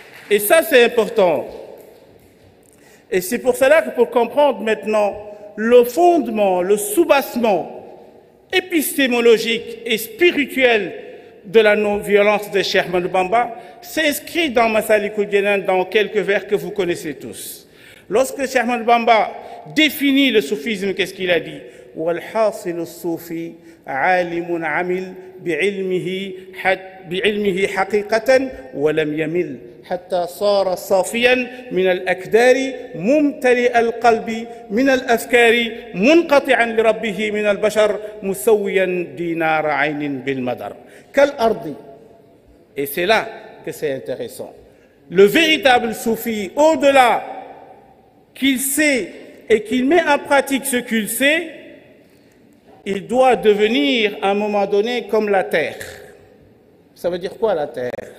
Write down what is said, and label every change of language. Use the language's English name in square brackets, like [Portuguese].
[French] Et ça, c'est important. Et c'est pour cela que pour comprendre maintenant le fondement, le soubassement épistémologique et spirituel de la non-violence de Cheikh Ahmadou Bamba s'inscrit dans Massalikul Jinan dans quelques vers que vous connaissez tous. Lorsque Cheikh Ahmadou Bamba définit le soufisme, qu'est-ce qu'il a dit? [Arabic] وَالْحَاصِلُ الصُّوفِي عَالِمٌ عَمِلٌ بِعِلْمِهِ حَقِيقَةً وَلَمْ يَمِلْ حتى صار صافيا من الأكدار ممتلئ القلب من الأفكار منقطعا لربه من البشر مسويا دينار عين بالمدر كالأرض. [French] Et c'est là que c'est intéressant. Le véritable soufi, au-delà qu'il sait et qu'il met en pratique ce qu'il sait, il doit devenir à un moment donné comme la terre. Ça veut dire quoi la terre?